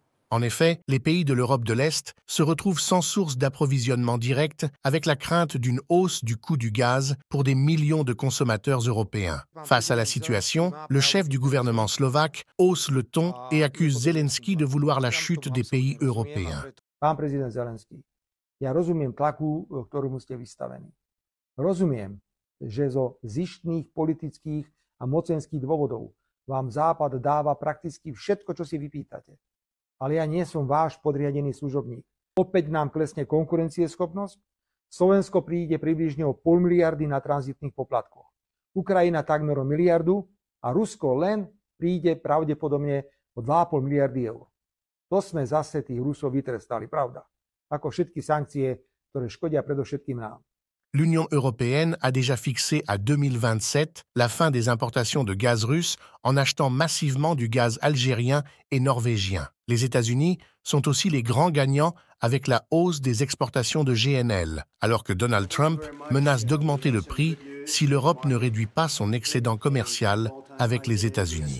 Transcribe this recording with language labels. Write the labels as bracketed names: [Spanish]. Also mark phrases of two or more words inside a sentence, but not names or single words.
[French] En effet, les pays de l'Europe de l'Est se retrouvent sans source d'approvisionnement direct avec la crainte d'une hausse du coût du gaz pour des millions de consommateurs européens. Face à la situation, le chef du gouvernement slovaque hausse le ton et accuse Zelensky de vouloir la chute des pays européens. [Slovak] Pán prezident Zelenský, ja rozumiem tlaku, ktorému ste vystavení. Rozumiem, že zo zištných politických a mocenských dôvodov vám Západ dáva prakticky všetko, čo si vypýtate. Ale ja nie som váš podriadený služobník. Opäť nám klesne konkurencieschopnosť, Slovensko príde približne o 0,5 miliardy na tranzitných poplatkoch. Ukrajina takmer o miliardu a Rusko len príde pravdepodobne o 2,5 miliardy eur. To sme zase tých Rusov vytrestali, pravda? Ako všetky sankcie, ktoré škodia predovšetkým nám. [French] L'Union européenne a déjà fixé à 2027 la fin des importations de gaz russe en achetant massivement du gaz algérien et norvégien. Les États-Unis sont aussi les grands gagnants avec la hausse des exportations de GNL, alors que Donald Trump menace d'augmenter le prix si l'Europe ne réduit pas son excédent commercial avec les États-Unis.